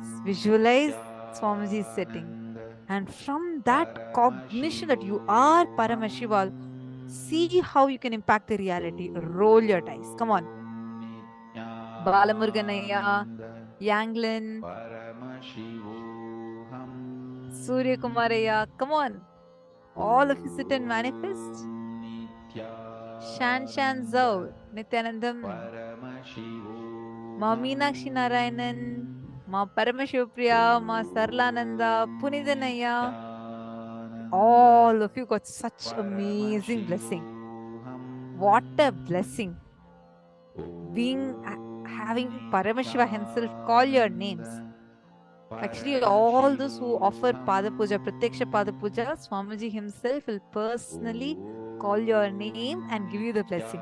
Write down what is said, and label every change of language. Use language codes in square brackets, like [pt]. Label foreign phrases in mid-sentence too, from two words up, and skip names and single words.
[en] Visualize Swamiji sitting. And from that cognition that you are Paramashiva, see how you can impact the reality. Roll your dice. Come on. Balamurganaya, Yanglin, Surya Kumaraya. Come on. All of you sit and manifest. Shan Shan Zau, Nithyanandam, Ma Meenakshi Narayanan, Ma Paramashivopriya, Ma Sarlananda, Punithanaya. All of you got such amazing blessing. What a blessing. Having Paramashiva himself call your names. Actually, all those who offer Pada Puja, Pratyaksha Pada Puja, Swamiji himself will personally call your name and give you the blessing.